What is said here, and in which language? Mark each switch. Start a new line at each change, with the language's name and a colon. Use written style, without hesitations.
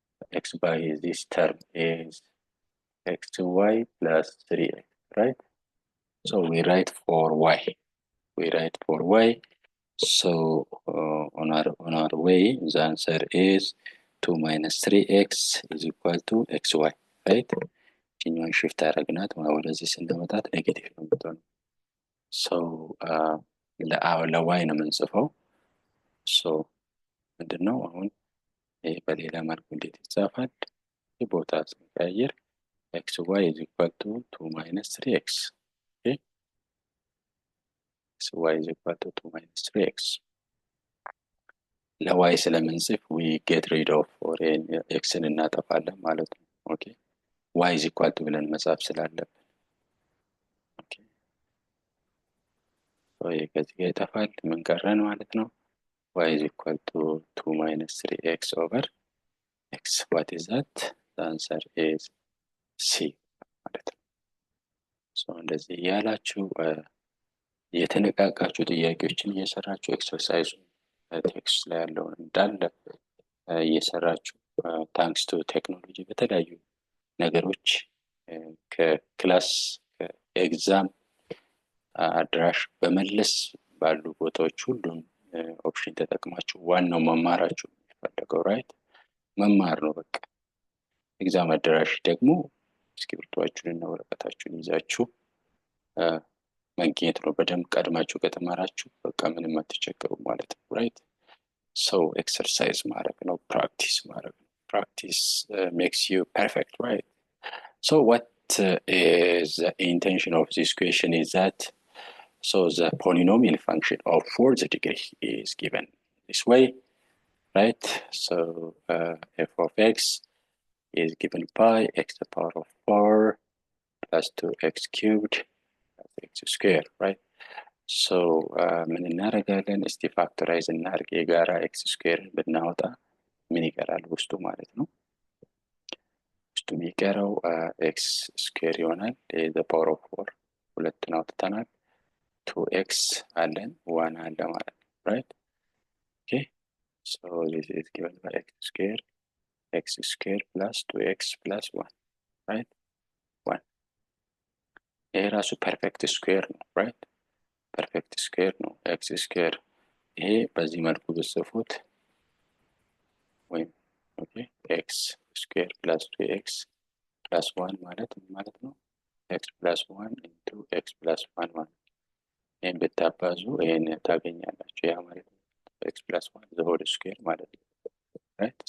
English: X by this term is x to y plus 3x, right? So we write for y. We write for y. So on our way, the answer is 2 minus 3x is equal to xy, right?
Amharic: ይህኛውን ሽፍት አደረግናት ወደዚህ ስናመጣት ኔጌቲቭ ነው የምትሆነው። ሶ ለዋይ ነው የምንጽፈው። ሶ ምንድነው አሁን ይሄ በሌላ መልኩ እንዴት ይጻፋል? ቦታ ስንቀይር
English: xy is equal to 2 minus 3x. Okay? xy is equal to 2 minus 3x.
Amharic: ለዋይ ስለምንጽፍ
English: we get rid of or
Amharic: xን እናጠፋለን ማለት ነው። ኦኬ
English: y is equal to
Amharic: ብለን መጻፍ ስላለብን ኦኬ ሶ ከዚህ ጋር ይጠፋል። ምን ቀረን ማለት ነው?
English: y is equal to 2 minus 3x over x. What is that? The answer is C
Amharic: ማለት ነው። ሶ እንደዚህ ያላችሁ የተነቃቃችሁ ጥያቄዎችን እየሰራችሁ ኤክሰርሳይዝ ቴክስት ላይ ያለውን እንዳለ እየሰራችሁ ታንክስ ቱ ቴክኖሎጂ በተለያዩ ነገሮች ከክላስ ከኤግዛም አድራሽ በመለስ ባሉ ቦታዎች ሁሉም ኦፕሽን ተጠቅማችሁ ዋናው መማራችሁ የሚፈልገው ራይት መማር ነው። በቃ ኤግዛም አድራሽ ደግሞ እስክሪብቶአችሁንና ወረቀታችሁን ይዛችሁ መገኘት ነው። በደንብ ቀድማችሁ ከተማራችሁ በቃ ምንም አትቸገሩ ማለት ነው። ራይት ሶ ኤክሰርሳይዝ ማድረግ ነው፣ ፕራክቲስ ማድረግ ነው።
English: Practice makes you perfect, right? So what is the intention of this question is that so the polynomial function of fourth degree is given this way, right? So f of x is given by x to the power of 4 plus 2x cubed plus x squared, right?
Amharic: So ምን እናደርጋለን? እስቲ ፋክተራይዝ እናድርግ። የጋራ x squared ብናወጣ ምን ይቀራል ውስጡ ማለት ነው? ውስጡ የሚቀረው x square ይሆናል።
English: the power of 4
Amharic: ሁለቱን አውጥተናል። 2x አለን 1 አለ ማለት ነው። right?
English: okay so this is given by x square plus 2x plus 1, right?
Amharic: 1 ይሄ ራሱ ፐርፌክት ስኩዌር ነው። right? ፐርፌክት ስኩዌር ነው x square። ይሄ በዚህ መልኩ ብጽፉት ወይም ኦኬ x square plus 2x plus 1 ማለት ማለት ነው x plus 1 into x plus 1 ማለት ይሄን ብታባዙ ይሄን ታገኛላችሁ። ያ ማለት
English: x plus 1 the whole square
Amharic: ማለት ነው። right?